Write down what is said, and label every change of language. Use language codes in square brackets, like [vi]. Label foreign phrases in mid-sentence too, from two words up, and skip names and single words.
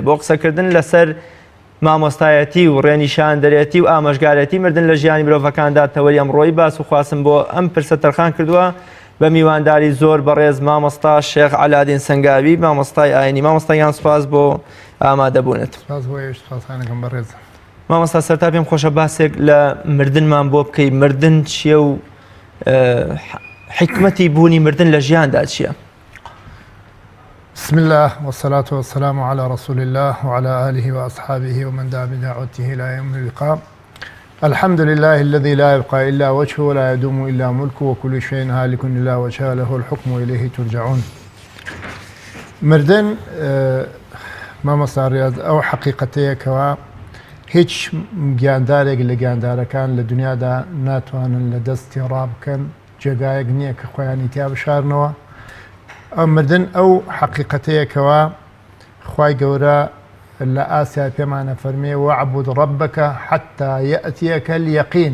[ckb] بۆ قسەکردن لەسەر مامۆستایەتی و ڕێنیشاندەرێتی و ئامۆژگارەتی مردن لە ژیانی مرۆڤەکاندا تەوەری ئەمڕۆی باس و خواستم بۆ ئەم پرسە تەرخان کردووە بە میوانداری زۆر بەڕێز مامۆستا شێخ عەلادین سەنگاوی مامۆستای ئاینی. مامۆستایان سوپاس بۆ ئامادەبوونت. مامۆستا سەرتا پێم خۆشە باسێک لە مردنمان بۆ بکەی. مردن چییە و حکمەتی بوونی مردن لە ژیاندا چییە؟ [ar] بسم الله والصلاة والسلام على رسول الله وعلى آله وأصحابه ومن دعا بدعوته إلى يوم اللقاء. الحمد لله الذي لا يبقى إلا وجهه ولا يدوم إلا ملكه وكل شيء هالك إلا وجهه له الحكم وإليه ترجعون. [ckb] مردن مامۆستا ڕیاض ئەو حەقیقەتەیە کەوا هیچ گیاندارێک لە گیاندارەکان لە دنیادا ناتوانن لە دەستی ڕابکەن جێگایەک نییە کە خۆیانی تیا بشارنەوە. مردن ئەو حەقیقەتەیەکەوە خوای گەورە لە ئاسیا پێمانە فەرمێ [ar] وەعبود ڕەبەکە حەتا یەئتیەکە اليەقین.